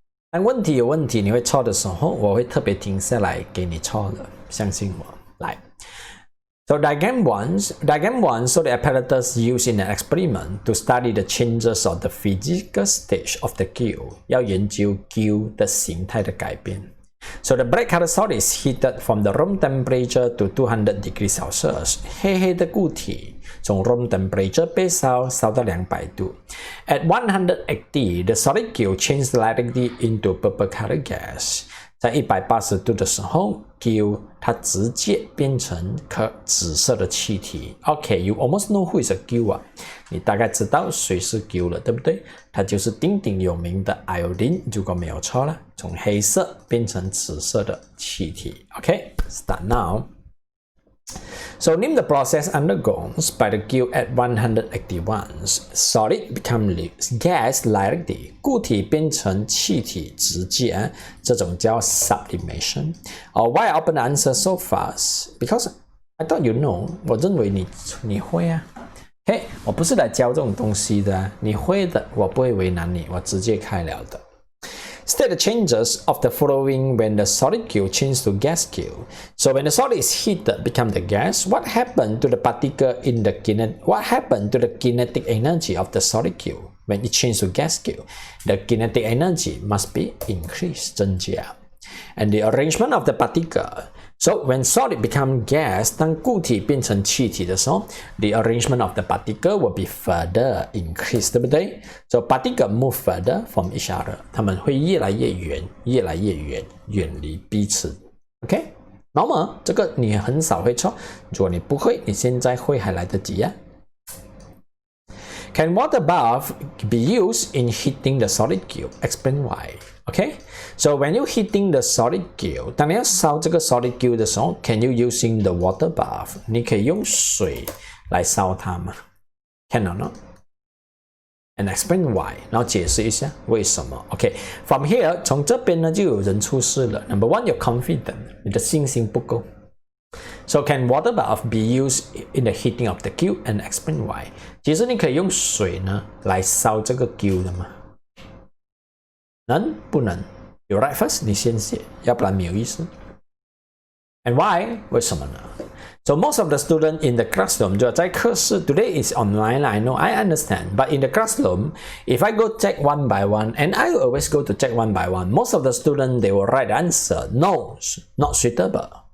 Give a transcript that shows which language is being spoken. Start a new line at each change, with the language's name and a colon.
Chinese: 当问题有问题，你会错的时候，我会特别停下来给你错的，相信我。来。
English: So diagram 1, so the apparatus used in an experiment to study the changes of the physical stage of the Q.
Chinese: 要研究 Q 的形态的改变。
English: So the black color solid is heated from the room temperature to 200 degrees Celsius.
Chinese: 黑黑的固体从 room temperature 被烧到200度。
English: At 180, the solid Q changed directly into purple color gas.
Chinese: 在180度的时候 ，Q 它直接变成颗紫色的气体。
English: OK, you almost know who is a Q 啊，
Chinese: 你大概知道谁是 Q 了，对不对？它就是鼎鼎有名的 iodine， 如果没有错了，从黑色变成紫色的气体。
English: OK, start now. So name the process undergoes by the Q at 181. Solid become gas directly.
Chinese: 固体变成气体直接，这种叫 sublimation.
English: Why I open the answer so fast? Because I thought you know.
Chinese: 我认为你会啊。 OK， 我不是来教这种东西的，你会的，我不会为难你，我直接开了的。
English: State the changes of the following when the solid Q changes to gas Q. So when the solid is heated, become the gas. What happened to the particle in the What happened to the kinetic energy of the solid Q when it changes to gas Q? The kinetic energy must be increased,
Chinese: 增加.
English: And the arrangement of the particle. So when solid become gas,
Chinese: 当固体变成气体的时候
English: the arrangement of the particle will be further increased,
Chinese: 对不对？
English: So particle move further from each other.
Chinese: 它们会越来越远，远离彼此。
English: OK?
Chinese: Normal, 这个你很少会错。如果你不会，你现在会还来得及啊。
English: Can water bath be used in heating the solid Q? Explain why. Okay, so when you heating the solid Q,
Chinese: 当你要烧这个 solid Q 的时候
English: ，can you using the water bath?
Chinese: 你可以用水来烧它吗 ？
English: Can or not? and explain why，
Chinese: 然后解释一下为什么。
English: OK， from here
Chinese: 从这边呢就有人出事了。
English: Number one, you're confident，
Chinese: 你的信心不够。
English: So can water bath be used in the heating of the cube and explain why？
Chinese: 其实你可以用水呢来烧这个 cube 的吗？能不能 ？
English: You write first，
Chinese: 你先写，要不然没有意思。
English: And why？
Chinese: 为什么呢？
English: So most of the students in the classroom
Chinese: 就在课室
English: today is online. I know, I understand. But in the classroom, if I go check one by one, and I always go to check one by one, most of the students they will write the answer no, not suitable.